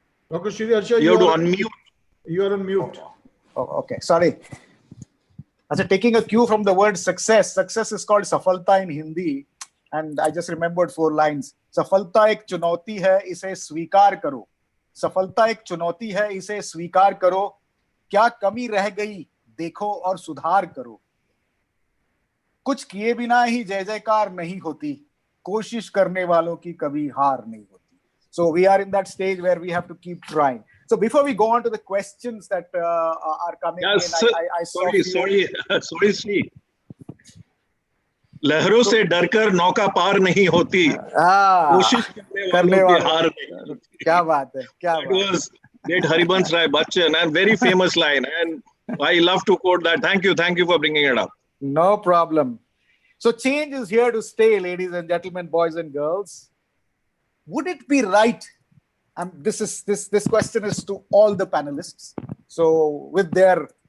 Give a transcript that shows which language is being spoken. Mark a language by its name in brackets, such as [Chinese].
[English] Dr. Shri Harsha, you have to unmute. You are on mute. Oh, okay, sorry. Taking a cue from the word success. Success is called safalta in Hindi, and I just remembered 4 lines. [Hindi] सफलता एक चुनौती है, इसे स्वीकार करो. सफलता एक चुनौती है, इसे स्वीकार करो. क्या कमी रह गई, देखो और सुधार करो. कुछ किए बिना ही जय जयकार नहीं होती. कोशिश करने वालों की कभी हार नहीं होती. [English] So we are in that stage where we have to keep trying. So before we go on to the questions that are coming yes, in, I sorry, see. [Hindi] लहरों से डरकर नौका पार नहीं होती. कोशिश करने वालों की हार नहीं होती. क्या बात है, क्या बात. [English] That was great Harivansh Rai Bachchan, and very famous line, and I love to quote that. Thank you for bringing it up. No problem. So change is here to stay, ladies and gentlemen, boys and girls. Would it be right? This question is to all the panelists. So with their